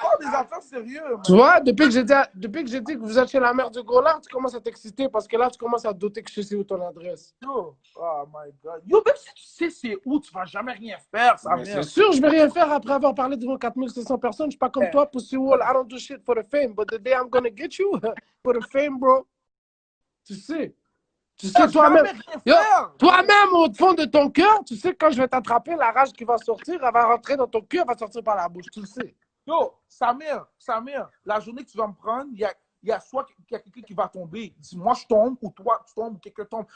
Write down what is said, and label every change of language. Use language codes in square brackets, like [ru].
[fr] parle des affaires sérieuses, Tu vois, depuis que j'ai dit que vous êtes chez la mère du gros lard, tu commences à t'exciter parce que là, tu commences à te douter que je sais où ton adresse. [en] Yo, oh my god. [fr] Yo, même si tu sais c'est où, tu vas jamais rien faire, ça Mais c'est merde. sûr, je vais rien faire après avoir parlé devant 4500 personnes. Je suis pas comme toi, Pussy Wall. [en] I don't do shit for the fame, but the day I'm gonna get you for the fame, bro. [fr] Tu sais toi-même. Yo, toi-même, au fond de ton cœur, tu sais que quand je vais t'attraper, la rage qui va sortir, elle va rentrer dans ton cœur, elle va sortir par la bouche. Tu le sais. Yo, Samir, la journée que tu vas me prendre, il y a soit quelqu'un qui va tomber. Si moi je tombe, ou toi tu tombes, ou quelqu'un tombe.